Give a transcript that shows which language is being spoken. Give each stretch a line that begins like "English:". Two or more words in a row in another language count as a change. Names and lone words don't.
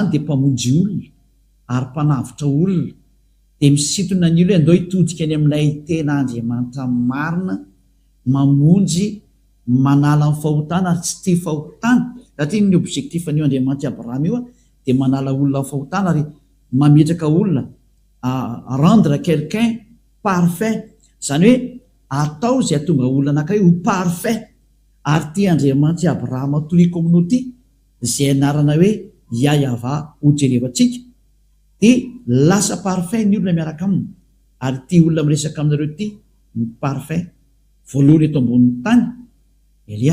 Malagasy: de mpamonjy olona ary mpanavitra olona de misintona ny olo hoe andao hitodika any amin'ilay tena Andriamanitra marina mamonjy manala ny fahotana ary tsy tia fahotana satria ny objectif an'io Andriamanitra Abrahama io de manala olona ny fahotana ary mametraka olona
French: rendre quelqu'un parfait,
Malagasy: zany hoe atao zay tonga olona anankiray ho parfait. Ary ty Andriamanitra Abrahama toliko aminao ty zay anarana hoe Yahva ho jerevantsika de lasa parfait ny olona miaraka aminy. Ary ty olona miresaka aminareo ty ny parfait voalohany eto ambonin'ny tany Elia.